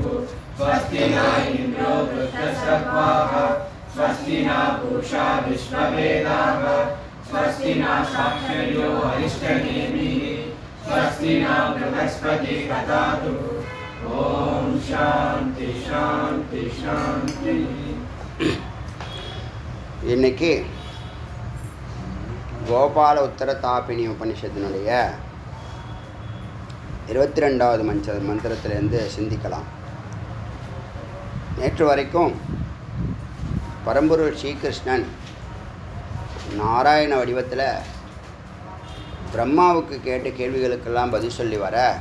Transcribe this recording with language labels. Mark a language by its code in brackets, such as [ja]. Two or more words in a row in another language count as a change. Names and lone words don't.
[sa] स्वस्ति न इन्द्रो वृद्धश्रवाः स्वस्ति न पूषा विश्ववेदाः स्वस्ति न साक्षर्यो अरिष्टनेमिः स्वस्ति न बृहस्पतिः ददातु. ॐ शान्ति शान्ति शान्ति. [ta] இன்னைக்கு கோபால உத்தர தாபினி உபனிஷத்தினுடைய 22வது மந்திரத்திலேருந்து சிந்திக்கலாம். நேற்று வரைக்கும் பரம்பொருள் ஸ்ரீகிருஷ்ணன் நாராயண வடிவத்தில் பிரம்மாவுக்கு கேட்ட கேள்விகளுக்கெல்லாம் பதில் சொல்லி வர